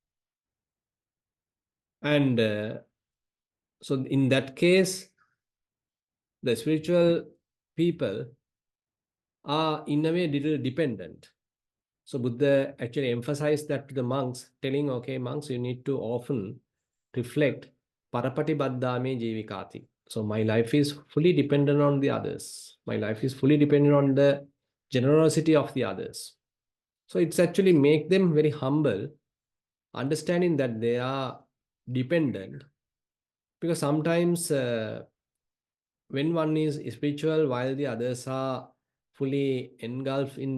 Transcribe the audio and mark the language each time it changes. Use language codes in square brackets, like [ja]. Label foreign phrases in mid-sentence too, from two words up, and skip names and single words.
[en] And so in that case, the spiritual people are in a way little dependent. So Buddha actually emphasized that to the monks, telling, okay, monks, you need to often reflect [pi] parapati baddhame jivikati. [en] So my life is fully dependent on the others. My life is fully dependent on the generosity of the others. So it's actually make them very humble, understanding that they are dependent. Because sometimes when one is spiritual while the others are fully engulfed in